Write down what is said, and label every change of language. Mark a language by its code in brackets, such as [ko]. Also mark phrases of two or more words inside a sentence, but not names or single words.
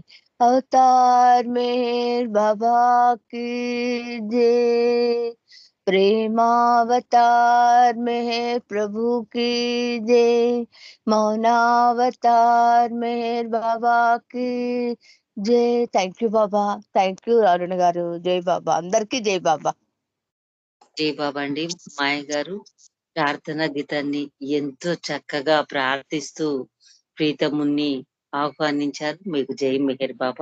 [hi] अवतार मेहर बाबा की जय। प्रेमावतार मेहर प्रभु की जय। मौनावतार मेहर बाबा की जय। [en] thank you [te] బాబా, [en] thank you [te] అరుణ్ గారు. జై బాబా, అందరికీ జై బాబా. జై బాబా అండి. మాయ గారు ప్రార్థన గీతాన్ని ఎంతో చక్కగా ప్రార్థిస్తూ ప్రీతముని ఆహ్వానించారు. మీకు జై మెహర్ బాబా.